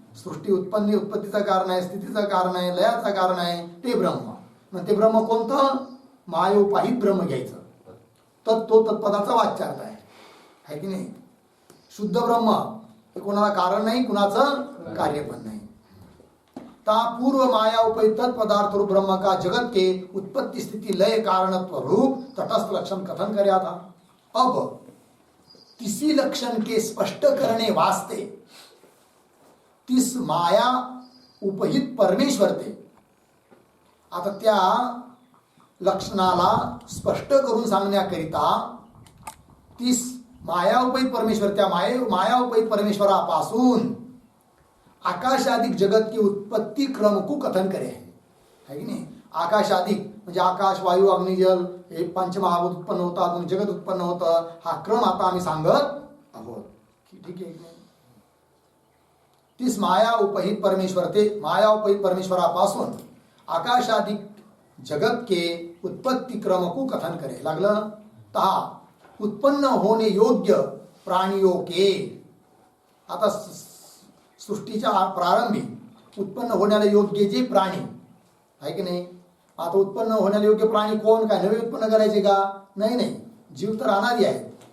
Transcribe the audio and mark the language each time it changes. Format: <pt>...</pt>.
<mr>सृष्टी उत्पत्तीचं कारण आहे, स्थितीचं कारण आहे, लयाचं कारण आहे, ते ब्रह्म. मग ते ब्रह्म कोणतं? मायोपाहित ब्रह्म घ्यायचं. तो तत्पदाचा वाच्यार्थ आहे की नाही? शुद्ध ब्रह्म हे कोणाला कारण नाही, कुणाचं कार्य पण नाही.</mr> <hi>ता पूर्व माया उपहित तत्पदार्थ रूप ब्रह्म का जगत के उत्पत्ति स्थिति लय कारणत्व रूप तटस्थ लक्षण कथन कर्या था. अब किसी लक्षण के स्पष्ट करने वास्ते तिस माया उपहित परमेश्वर ते.</hi> <mr>आता त्या लक्षणाला स्पष्ट करून सांगण्याकरिता तीस माया उपहित परमेश्वर, त्या माया उपहित परमेश्वरापासून आकाशादिक</mr> <hi>जगत की उत्पत्ती क्रम को कथन करे,</hi> <mr>है की नाही? आकाशादिक म्हणजे आकाश, वायू, अग्निजल हे पंचमहाभूत उत्पन्न होतात, मग जगत उत्पन्न होतं. हा क्रम आता आम्ही सांगत आहोत. ठीक आहे.</mr> <hi>तीस माया उपहित परमेश्वर ते, माया उपहित परमेश्वरापासून आकाशादिक जगत के उत्पत्ति क्रम को कथन करे. लागलं तहा उत्पन्न होणे योग्य प्राणियों के.</hi> <mr>आता सृष्टीच्या प्रारंभी उत्पन्न होण्याला योग्य जे प्राणी आहे की नाही, आता उत्पन्न होण्याला योग्य प्राणी कोण? काय नवे उत्पन्न करायचे का? नाही. जीव तर राहणारी आहेत.</mr>